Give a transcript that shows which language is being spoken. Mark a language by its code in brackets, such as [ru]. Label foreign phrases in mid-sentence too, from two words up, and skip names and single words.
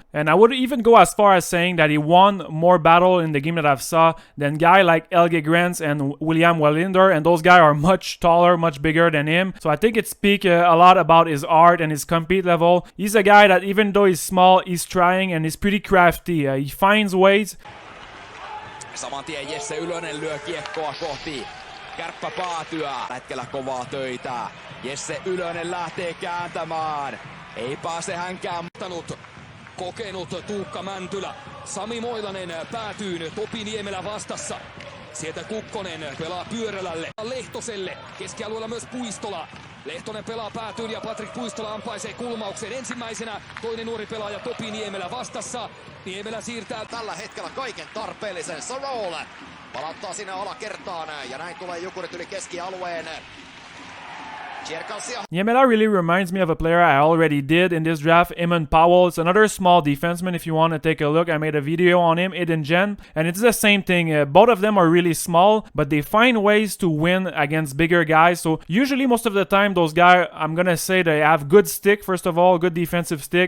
[en] And I would even go as far as saying that he won more battle in the game that I've saw than guy like Helge Grens and William Wallinder, and those guys are much taller, much bigger than him. So I think it speaks a lot about his art and his compete level. He's a guy that even though he's small, he's trying and he's pretty crafty. He finds ways. [fi] Saman tien Jesse Ylönen lyö kiekkoa kohti kärppäpäätyä. Hetkellä kovaa töitä. Jesse Ylönen lähtee kääntämään. Ei pääse hänkään muuttanut. Kokenut Tuukka Mäntylä. Sami Moilanen päätyyn. Topi Niemelä vastassa. Sieltä Kukkonen pelaa pyörälälle. Lehtoselle. Keskialueella myös Puistola. Lehtonen pelaa päätyyn ja Patrik Puistola ampaisee kulmauksen. Ensimmäisenä toinen nuori pelaaja Topi Niemelä vastassa. Niemelä siirtää tällä hetkellä kaiken tarpeellisen. Sarole palauttaa sinne alakertaan ja näin tulee Jukurit yli keskialueen. [en] Niemelä really reminds me of a player I already did in this draft, Eamon Powell. It's another small defenseman if you want to take a look. I made a video on him, Eden Gen, and it's the same thing. Both of them are really small, but they find ways to win against bigger guys. So usually most of the time those guys, I'm going to say they have good stick, first of all, good defensive stick.